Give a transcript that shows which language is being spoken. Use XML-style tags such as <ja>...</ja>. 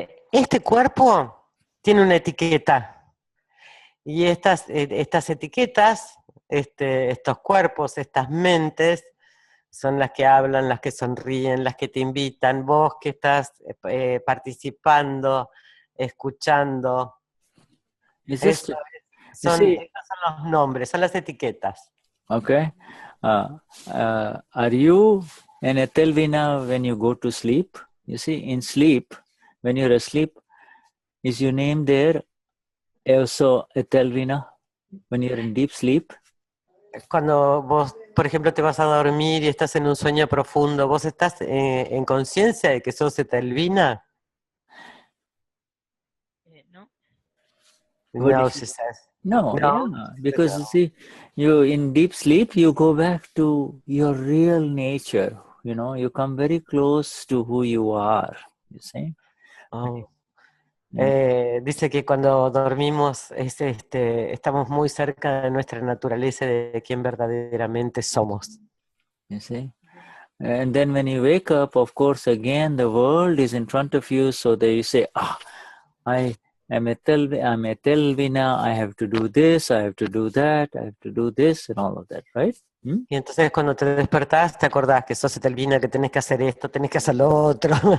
<es>Este cuerpo tiene una etiqueta. Y estas etiquetas, estos cuerpos, estas mentes, son las que hablan, las que sonríen, las que te invitan. Vos que estás participando, escuchando. Estos son los nombres, son las etiquetas.</es> <en>Okay. Are you an Etelvina when you go to sleep? You see, in sleep, when you're asleep, is your name there also Etelvina when you're in deep sleep?</en> <es>Cuando vos, por ejemplo, te vas a dormir y estás en un sueño profundo, ¿vos estás en conciencia de que sos Etelvina? No.</es> <en>No, she says. No, yeah, because you see, you in deep sleep, you go back to your real nature. You know, you come very close to who you are. You see. Oh.</en> <es>Dice que cuando dormimos estamos muy cerca de nuestra naturaleza, de quien verdaderamente somos.</es> <en>You see. And then when you wake up, of course, again the world is in front of you, so that you say, I'm Etelvina, I have to do this, I have to do that, I have to do this, and all of that, right?</en> <es>Y entonces cuando te despertás, te acordás que sos Etelvina, que tenés que hacer esto, tenés que hacer lo otro.</es>